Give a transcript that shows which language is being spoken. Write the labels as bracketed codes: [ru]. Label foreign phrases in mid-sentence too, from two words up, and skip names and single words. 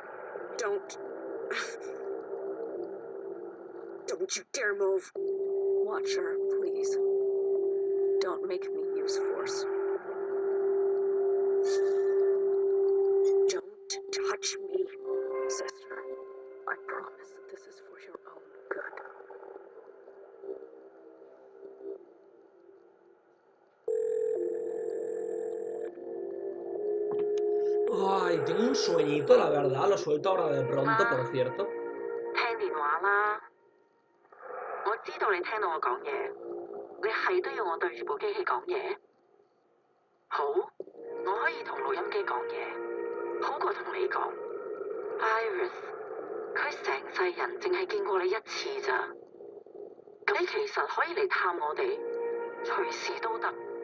[en] Don't. Don't you dare move. Watcher, please. Don't make me use force. Don't touch me, sister. I promise that this is for your own good. [es] Ay, tengo un sueñito, la verdad. Lo suelto ahora de pronto, por cierto. [yue] 聽電話啦！我知道你聽到我講嘢，你係都要我對住部機器講嘢？好，我可以同錄音機講嘢，好過同你講。Iris，佢成世人淨係見過你一次咋，咁你其實可以嚟探我哋，隨時都得。